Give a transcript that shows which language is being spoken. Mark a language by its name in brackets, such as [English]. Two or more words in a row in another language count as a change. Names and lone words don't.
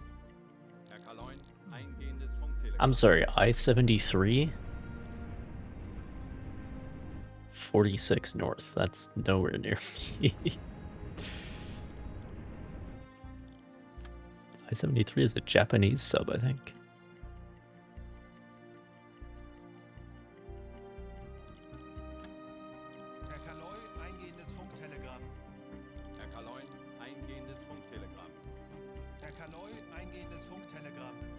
[German] Herr Kaloin, eingehendes Funktelegramm. [English] I'm sorry, I-73? 46 north. That's nowhere near me. I-73 is a Japanese sub, I think. [German] Herr Kaloy, eingehendes Funktelegramm. Herr Kaloin, eingehendes Funktelegramm. Herr Kaloy, eingehendes Funktelegramm.